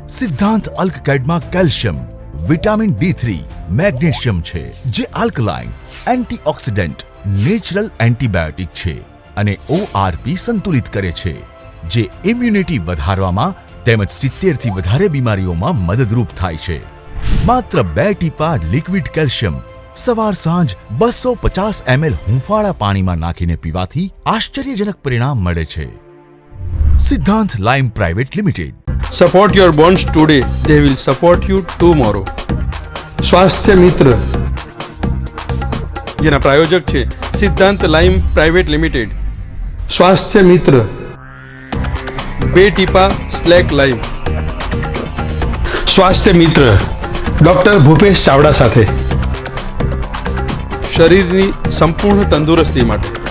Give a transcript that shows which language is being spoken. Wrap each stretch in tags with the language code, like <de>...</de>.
<gu>સિદ્ધાંત અલ્કકેડમાં calcium, vitamin D3, magnesium છે જે આલ્કલાઇન, એન્ટીઓક્સિડન્ટ, નેચરલ એન્ટીબાયોટિક છે અને ORP સંતુલિત કરે છે જે ઇમ્યુનિટી વધારવામાં તેમજ 70 થી વધારે બીમારીઓમાં મદદરૂપ થાય છે. માત્ર 2 ટીપા લિક્વિડ કેલ્શિયમ સવાર સાંજ 250 ml હુંફાળા પાણીમાં નાખીને પીવાથી આશ્ચર્યજનક પરિણામ મળે છે. સિદ્ધાંત લાઇમ private limited.</gu> <en>Support your bonds today, they will support you tomorrow.</en> <gu>સ્વાસ્થ્ય મિત્ર જેના પ્રાયોજક છે સિદ્ધાંત લાઇમ પ્રાઇવેટ લિમિટેડ. સ્વાસ્થ્ય મિત્ર 2 ટીપા સ્લેક લાઇમ. સ્વાસ્થ્ય મિત્ર ડોક્ટર ભૂપેશ ચાવડા સાથે શરીરની સંપૂર્ણ તંદુરસ્તી માટે.</gu>